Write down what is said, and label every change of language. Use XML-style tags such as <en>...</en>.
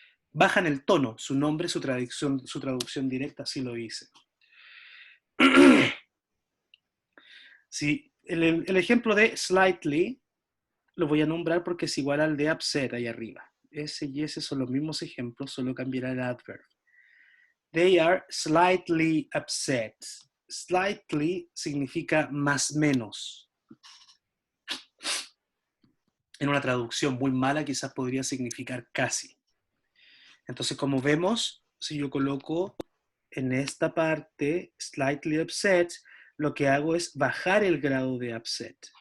<es>Bajan el tono, su nombre, su traducción directa, así lo dice. Sí, el ejemplo de slightly lo voy a nombrar porque es igual al de upset ahí arriba. Ese y ese son los mismos ejemplos, solo cambiará el adverb.</es> <en>They are slightly upset.</en> <es>Slightly significa más menos. En una traducción muy mala quizás podría significar casi. Entonces, como vemos, si yo coloco en esta parte slightly upset, lo que hago es bajar el grado de upset.</es>